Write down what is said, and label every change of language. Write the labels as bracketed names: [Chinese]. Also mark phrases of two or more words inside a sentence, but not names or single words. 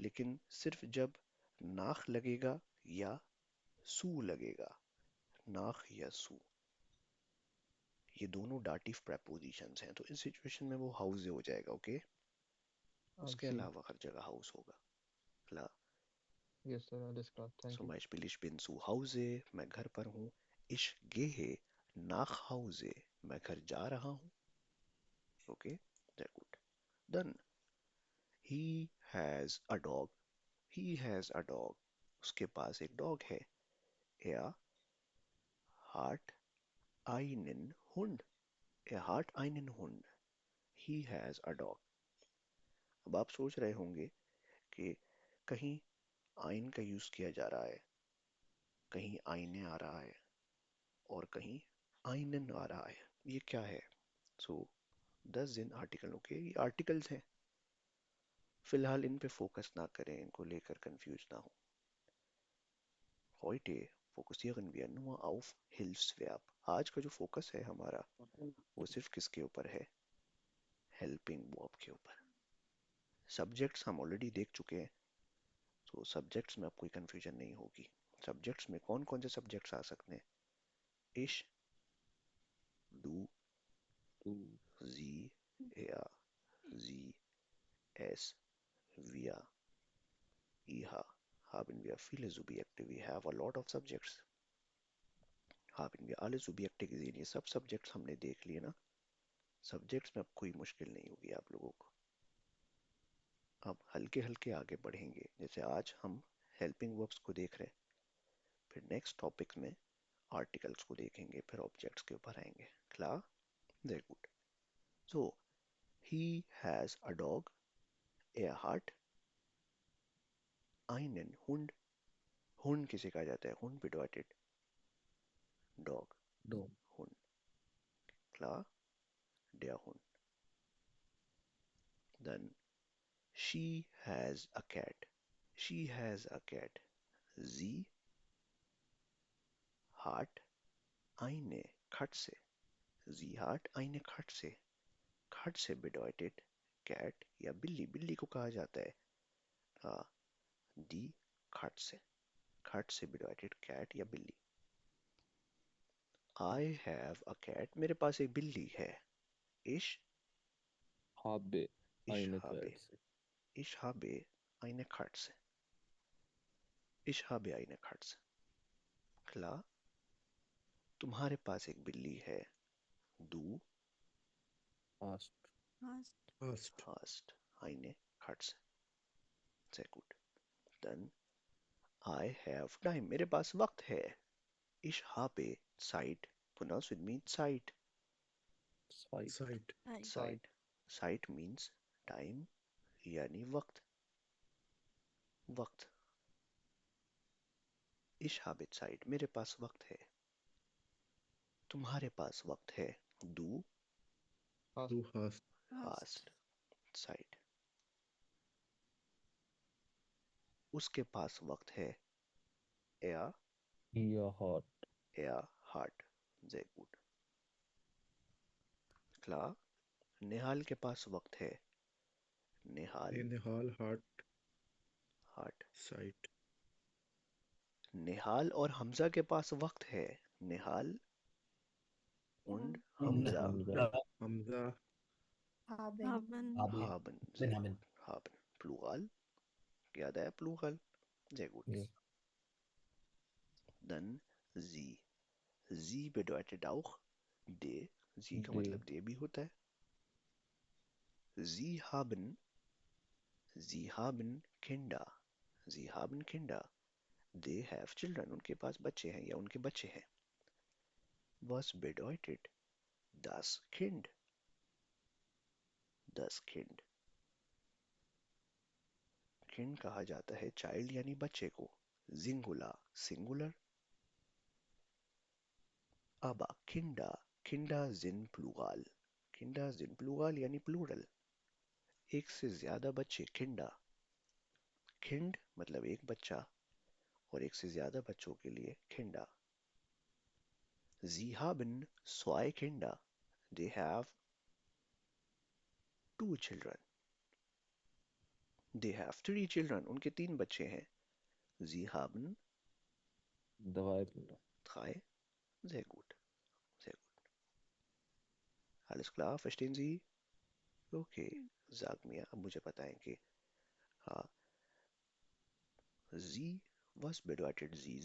[Hindi] लेकिन सिर्फ जब नाख लगेगा या सू लगेगा. नाख या सू ये दोनों डाटिव प्रेपोजिशंस हैं तो इस सिचुएशन में वो हाउस हो जाएगा. ओके. [English] आई [Hindi] उसके [English] सी [Hindi] अलावा हर जगह हाउस होगा. [German] Klar. [English] yes sir [German] alles klar [English] थैंक [German] Zum [English] यू [German] Beispiel ich bin zu Hause, [Hindi] मैं घर पर हूँ. [German] Ich gehe nach Hause, [Hindi] मैं घर जा रहा हूँ. [German] Okay, sehr gut. Dann [English] he has a dog. He has a dog. [Hindi] उसके पास एक डॉग है. [German] Er hat einen Hund. Er hat einen Hund. [English] He has a dog. [Hindi] अब आप सोच रहे होंगे कि कहीं आइन का यूज किया जा रहा है, कहीं आईने आ रहा है और कहीं आइनन आ रहा है. ये क्या है? सो 10 दिन आर्टिकल. ओके, ये आर्टिकल्स हैं. फिलहाल इन पे फोकस ना करें, इनको लेकर कंफ्यूज ना हो. [German] Heute fokussieren wir nur auf Hilfsverb. [Hindi] आज का जो फोकस है हमारा वो सिर्फ किसके ऊपर है? [English] helping verb [Hindi] के ऊपर. सब्जेक्ट्स हम ऑलरेडी देख चुके हैं तो सब्जेक्ट्स में अब कोई कंफ्यूजन नहीं होगी. सब्जेक्ट्स में कौन कौन से सब्जेक्ट्स आ सकते हैं? [German] इश, du, sie, er, sie, es, wir, ihr. Haben wir viele Subjekte. [English] We have a lot of subjects. [German] haben wir alle Subjekte gesehen. [Hindi] ये सब सब्जेक्ट्स हमने देख लिए ना. सब्जेक्ट्स में अब कोई मुश्किल नहीं होगी आप लोगों को. अब हल्के हल्के आगे बढ़ेंगे. जैसे आज हम [English] helping verbs [Hindi] को देख रहे हैं, फिर [English] next topic [Hindi] में आर्टिकल्स को देखेंगे, फिर ऑब्जेक्ट्स के ऊपर आएंगे. क्लियर? [English] very good. so he has a dog. [German] Er hat einen Hund. [Hindi] Hund किसे कहा जाता है? [German] Hund bedeutet dog. [Hindi] दो [German] Hund. Klar? Der Hund. [English] Then she has a cat. She has a cat. [German] Sie hat eine Katze. Sie hat eine Katze. Katze bedeutet cat [Hindi] या बिल्ली. बिल्ली को कहा जाता है [German] die Katze. Katze bedeutet cat [Hindi] या बिल्ली. [English] I have a cat. [Hindi] मेरे पास एक बिल्ली है. [German] Ich, Habe ich eine habe. Katze. Ich habe eine Katze. Ich habe eine Katze. Klar, [Hindi] तुम्हारे पास एक बिल्ली है. [German] Du Hast Hast Hast hast eine Katze. Sehr gut. [English] Dann I have time. [Hindi] मेरे पास वक्त है. [German] Ich habe Zeit. [English] Pronounce with me Zeit. [German] Zeit. Zeit. Zeit. [English] Zeit. Zeit means time [Hindi] यानी वक्त. वक्त. [German] Ich habe Zeit. [Hindi] मेरे पास वक्त है. तुम्हारे पास वक्त है. [German] Du Hast Du hast hast Zeit. [Hindi] उसके पास वक्त है. [German] Er, Ihr hat er hat. Sehr gut. Klar. [Hindi] निहाल के पास वक्त है. निहाल [German] Nehal hat hat. Zeit. [Hindi] निहाल और हमजा के पास वक्त है. [German] निहाल und Und Hamza Hamza. Hamza haben, Haben. haben. Sehr gut. Haben. Plural. [Hindi] याद है [German] Plural. Sehr gut. Ja. Dann sie. Sie bedeutet auch de. Sie का De. [Hindi] मतलब de भी होता है. [German] Sie haben Kinder. Sie haben Kinder. [English] They have children. [Hindi] उनके पास बच्चे हैं या उनके बच्चे हैं. [German] Was bedeutet das Kind? Das Kind. [Hindi] Kind कहा जाता है child यानी बच्चे को. [German] Singular. Singular. Aber Kinder. Kinder sind Plural. Kinder sind Plural यानी plural. [Hindi] एक से ज्यादा बच्चे Kinder. Kind मतलब एक बच्चा और एक से ज्यादा बच्चों के लिए Kinder. [German] Sie haben zwei Kinder. [English] They have two children. They have three children. [Hindi] उनके तीन बच्चे हैं. [German] Sie haben Drei Kinder. drei. Sehr gut. Sehr gut. Alles klar? Verstehen Sie? Okay. Sag mir, [Hindi] अब मुझे बताएं कि [German] Sie, was bedeutet Sie?